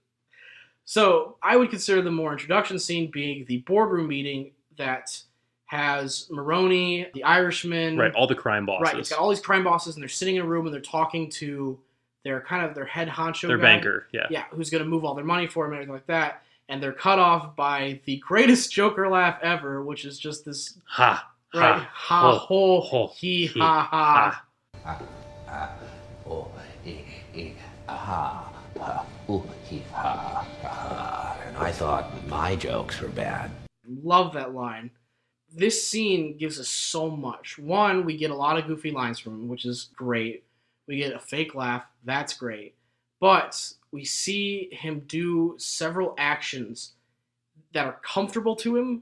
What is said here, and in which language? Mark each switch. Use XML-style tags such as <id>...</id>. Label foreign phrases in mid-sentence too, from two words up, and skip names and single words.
<en>So I would consider the more introduction scene being the boardroom meeting that has Maroni, the Irishman. Right, all the crime bosses. Right, it's got all these crime bosses, and they're sitting in a room, and they're talking to their head honcho their guy. Banker, yeah. Yeah, who's going to move all their money for them and everything like that. And they're cut off by the greatest Joker laugh ever, which is just this... Ha. Right. Ha, ho, ho, he, ha, ha. Ha, ha, oh, ha, ha, ooh, he, ha, ha. And I thought my jokes were bad. Love that line. this scene gives us so much. One, we get a lot of goofy lines from him, which is great. We get a fake laugh. That's great. But we see him do several actions that are comfortable to him.</en>